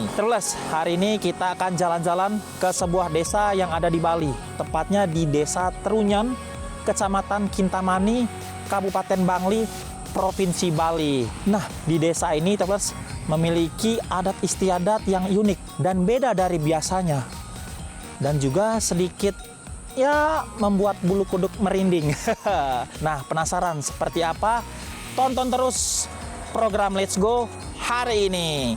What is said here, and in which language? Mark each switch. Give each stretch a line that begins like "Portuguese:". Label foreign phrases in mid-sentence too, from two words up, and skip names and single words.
Indonesian: Travelers, hari ini kita akan jalan-jalan ke sebuah desa yang ada di Bali. Tepatnya di Desa Trunyan, Kecamatan Kintamani, Kabupaten Bangli, Provinsi Bali. Nah, di desa ini Travelers memiliki adat istiadat yang unik dan beda dari biasanya. Dan juga sedikit ya membuat bulu kuduk merinding. Nah, penasaran seperti apa? Tonton terus program Let's Go hari ini.